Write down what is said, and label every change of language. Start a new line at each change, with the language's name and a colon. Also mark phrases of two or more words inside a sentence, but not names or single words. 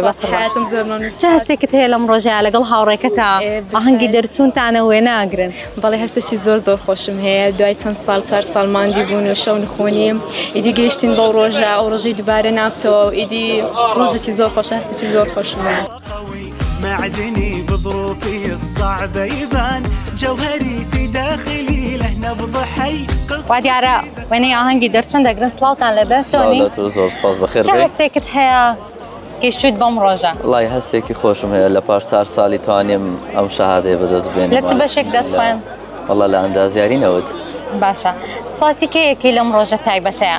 Central Kurdish: حیاتم زۆر مەمنون. چه هەستێکت هەیە لەم ڕۆژەیە لەگەڵ هاوڕێکەتە ئاهەنگی دەرچوونتانە وێناگرن؟ بەڵێ هەستێکی زۆر زۆر خۆشم هەیە دوای چەند ساڵ 4 ساڵ ماندی بوون و شەو نخۆنیم ئیدی گەیشتین بەو ڕۆژە ئەو ڕۆژەی دووبارە نابتەوە و ئیدی ڕۆژێکی زۆر خۆش هەستێکی زۆر خۆشم هەیە.
Arabic: معدني بظروفي الصعبة يبان جوهري في داخلي له نبض حي
Central Kurdish: وا دیارە وێنەی ئاهەنگی دەرچوون دەگرن سڵاوتان لەبێ چۆنی؟ زۆر سپاس بەخێر چه بێ. هەستێکت هەیە گەیشتویت بەم ڕۆژە؟ وڵای هەستێکی خۆشم هەیە لە پاش 4 ساڵی توانیم ئەم شەهادەیە بەدەست بێنم. لە چ بەشێک دەتخوێن؟ وەڵا لە ئەندازیارینەوەت. باشە سپاسی کەیەکی لەم ڕۆژە تایبەتەیە؟